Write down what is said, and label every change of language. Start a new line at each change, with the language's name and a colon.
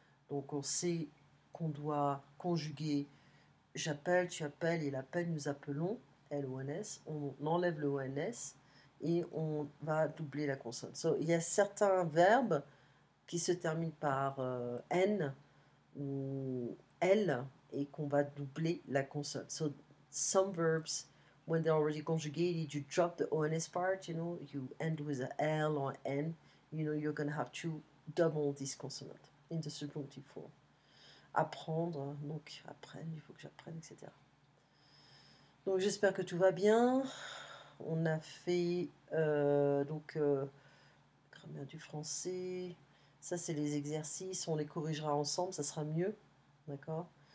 French: Donc on sait qu'on doit conjuguer j'appelle, tu appelles, il appelle, nous appelons, L-O-N-S, on enlève le O-N-S et on va doubler la consonne. So, il y a certains verbes qui se terminent par N ou L et qu'on va doubler la consonne.
English: So, some verbs, when they're already conjugated, you drop the ONS part, you know, you end with a L or N, you know, you're going to have to double this consonant in the subjunctive form.
French: Apprendre, donc apprendre, il faut que j'apprenne, etc. Donc j'espère que tout va bien. On a fait grammaire du français. Ça c'est les exercices, on les corrigera ensemble, ça sera mieux. D'accord.